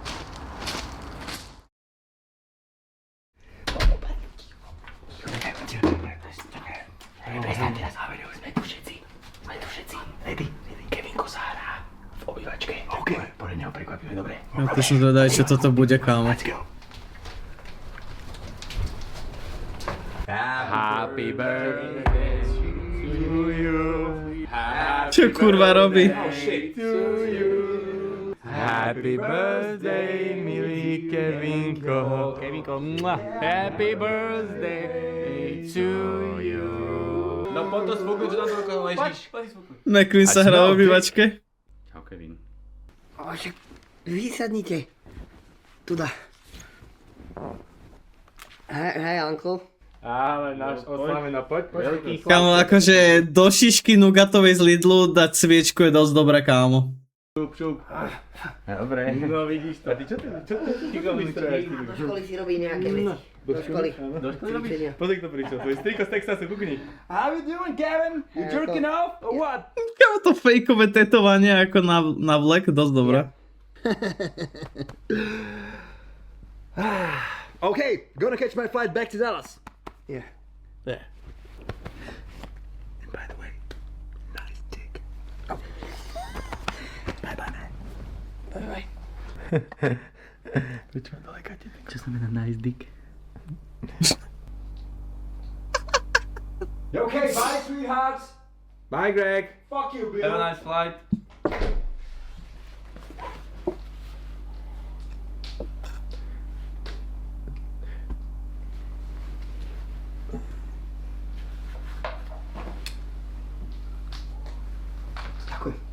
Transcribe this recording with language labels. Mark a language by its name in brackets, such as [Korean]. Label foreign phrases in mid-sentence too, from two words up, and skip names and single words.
[Slovak] Ja to som zvedavý, čo toto bude, kámo. [English] Happy birthday to you. [Slovak] Čo kurva robí? [English] Happy birthday, [Slovak] milý Kevinko. Kevinko, [English] happy birthday to you. [Slovak] No poď to spokoj, čo tam toľko ležíš. McQueen sa hrá v obývačke. Čau, Kevin. Však vysadnite. Tuda. Hej, uncle. Ale náš oslaveno, poď. Kámo, akože do šišky nugatovej z Lidlu dať sviečku je dosť dobré, kámo. Dobre. No vidíš to. A ty čo ty vystroješ? Do školy si robí nejaké veci. Do školy. Cvičenia. Pozri, kto prišiel. Tvoj striko z Texasu, kukni. [English] How you doing, Kevin? You jerking off or what? [Slovak] Kámo, to fejkové tetovanie ako na vlek, dosť dobré. [English] Okay, gonna catch my flight back to Dallas. Yeah. There. And by the way, nice dick. Oh. Bye bye, man. Bye bye. Which one do I got you? [Slovak] Čo znamená [English] nice dick? You okay? Bye, sweethearts. Bye, Greg. Fuck you, Bill. Have a nice flight. [Slovak] Ďakujem.